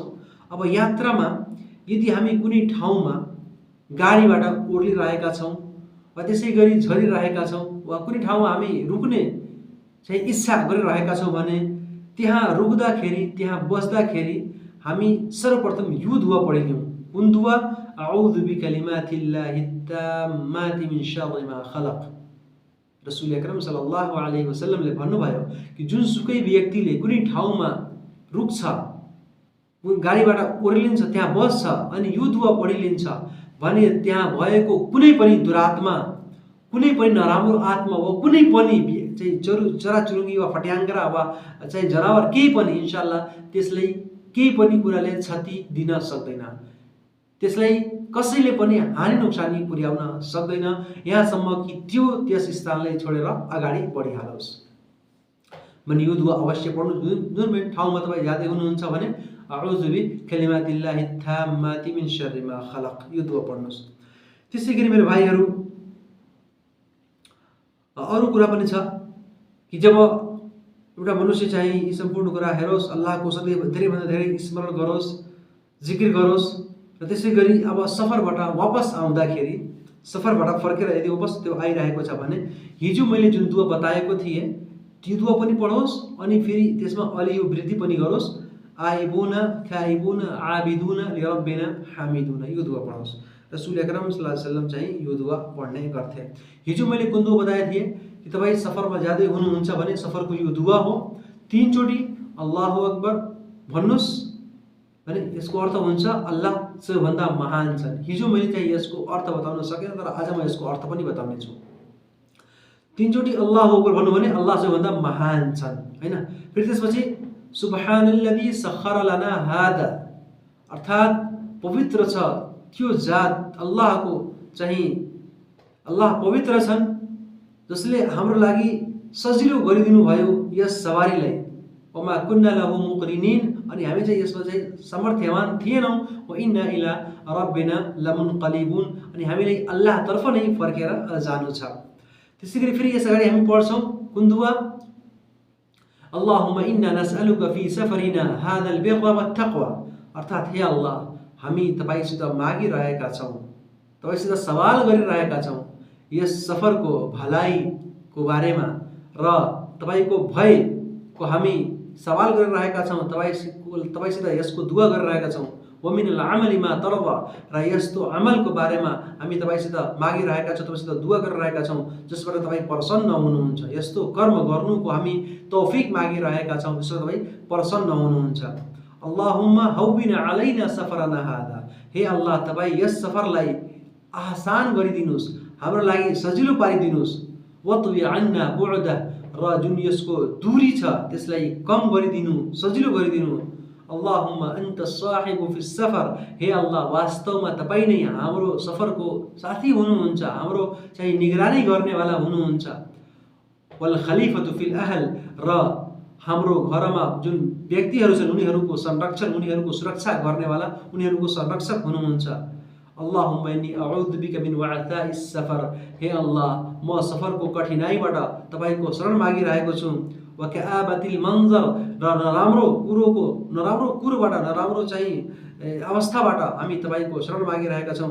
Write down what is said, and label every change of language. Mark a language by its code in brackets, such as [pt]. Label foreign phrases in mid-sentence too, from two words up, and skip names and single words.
[ne] अब यात्रामा यदि हामी कुनै ठाउँमा गाडीबाट ओर्लिरहेका छौँ वा त्यसै गरी झरिरहेका छौँ वा कुनै ठाउँमा हामी रुक्ने चाहिँ इच्छा गरिरहेका छौँ भने त्यहाँ रुक्दाखेरि, त्यहाँ बस्दाखेरि हामी सर्वप्रथम यो दुआ पढिलियौँ। कुन दुआ? [ar] أعوذ بكلمات الله التامات من شر ما خلق. [ne] रसूल अकरम [ar] صلى الله عليه وسلم [ne] भन्नुभयो कि जुनसुकै व्यक्तिले कुनै ठाउँमा रुक्छ, गाडीबाट ओर्लिन्छ, त्यहाँ बस्छ अनि यो दुआ पढिलिन्छ भने त्यहाँ भएको कुनै पनि दुरात्मा, कुनै पनि नराम्रो आत्मा वा कुनै पनि चाहिँ चराचुरुङ्गी वा फट्याङ्ग्रा वा चाहिँ जनावर केही पनि [ar] إن شاء الله [ne] त्यसलाई केही पनि कुराले क्षति दिन सक्दैन, त्यसलाई कसैले पनि हानि नोक्सानी पुर्याउन सक्दैन, यहाँसम्म कि त्यो त्यस स्थानलाई छोडेर अगाडि बढिहालोस्। भने यो दुआ अवश्य पढ्नु। जुन ठाउँमा तपाईँ जाँदै हुनुहुन्छ भने [ar] أعوذ بكلمات الله التامات من شر ما خلق, [ne] यो दुआ पढ्नुहोस्। त्यसै गरी मेरो भाइहरू, अरू कुरा पनि छ कि जब एउटा मनुष्य चाहिँ यी सम्पूर्ण कुरा हेरोस्, अल्लाहको सधैँ धेरैभन्दा धेरै स्मरण गरोस्, जिकिर गरोस्, र त्यसै गरी अब सफरबाट वापस आउँदाखेरि, सफरबाट फर्केर यदि वापस त्यो आइरहेको छ भने हिजो मैले जुन दुआ बताएको थिएँ त्यो दुआ पनि पढोस्, अनि फेरि त्यसमा अलि यो वृद्धि पनि गरोस्। [ar] آيبون تائبون عابدون لربنا حامدون, यो दुआ पढोस्। [ne] रसूल अकरम [ar] صلى الله عليه وسلم [ne] चाहिँ यो दुआ पढ्ने गर्थे। हिजो मैले कुन दुआ बताएको थिएँ कि तपाईँ सफरमा जाँदै हुनुहुन्छ भने सफरको यो दुआ हो। 3 चोटि [ar] الله أكبر [ne] भन्नुहोस् भने यसको अर्थ हुन्छ अल्लाह सबैभन्दा महान छन्। हिजो मैले चाहिँ यसको अर्थ बताउन सकेन, तर आज म यसको अर्थ पनि बताउने छु। 3 चोटि [ar] الله أكبر [ne] भन्नु भने अल्लाह सबैभन्दा महान छन्, हैन। [ar] फेरि त्यसपछि سبحان الذي سخر لنا هذا, [ne] अर्थात् पवित्र छ त्यो जात अल्लाहको चाहिँ अल्लाह पवित्र छन्, जसले हाम्रो लागि सजिलो गरिदिनु भयो यस सवारीलाई। [ar] وما كنا له مقرنين, [ne] अनि हामी चाहिँ यसमा चाहिँ सामर्थ्यवान थिएनौँ। [ar] وإنا إلى ربنا لمنقلبون, [ne] अनि हामीले अल्लाहतर्फ नै फर्केर जानु छ। त्यसैगरी फेरि यस अगाडि हामी पढ्छौँ कुन दुआ, [ar] اللهم إنا نسألك في سفرنا هذا البر والتقوى, [ne] अर्थात् हे अल्लाह हामी तपाईसित मागिरहेका छौँ, तपाईसित सवाल गरिरहेका छौँ यस सफरको भलाइको बारेमा र तपाईको भयको हामी सवाल गरिरहेका छौँ, तपाईसित यसको दुआ गरिरहेका छौँ। [ar] ومن العمل ما ترضى, [ne] र यस्तो अमलको बारेमा हामी तपाईसित मागिरहेका छौँ, तपाईसित दुआ गरिरहेका छौँ जसबाट तपाईँ प्रसन्न हुनुहुन्छ। यस्तो कर्म गर्नुको हामी तौफिक मागिरहेका छौँ जसबाट तपाईँ प्रसन्न हुनुहुन्छ। [ar] اللهم هون علينا سفرنا هذا, [ne] हे अल्लाह तपाईँ यस सफरलाई आसान गरिदिनुहोस्, हाम्रो लागि सजिलो पारिदिनुहोस्। [ar] واطو عنا بعده, [ne] र जुन यसको दूरी छ त्यसलाई कम गरिदिनु, सजिलो गरिदिनु। [ar] اللهم أنت الصاحب في السفر, [ne] हे अल्लाह वास्तवमा तपाईँ नै हाम्रो सफरको साथी हुनुहुन्छ, हाम्रो चाहिँ निगरानी गर्नेवाला हुनुहुन्छ। [ar] والخليفة في الأهل, [ne] र हाम्रो घरमा जुन व्यक्तिहरू छन् उनीहरूको संरक्षण, उनीहरूको सुरक्षा गर्नेवाला, उनीहरूको संरक्षक हुनुहुन्छ। [ar] اللهم إني أعوذ بك من وعثاء السفر, [ne] हे अल्लाह म सफरको कठिनाइबाट तपाईको शरण मागिरहेको छु। [ar] وكآبة المنظر, [ne] र नराम्रो कुरोबाट, नराम्रो चाहिँ अवस्थाबाट हामी तपाईको शरण मागिरहेका छौँ।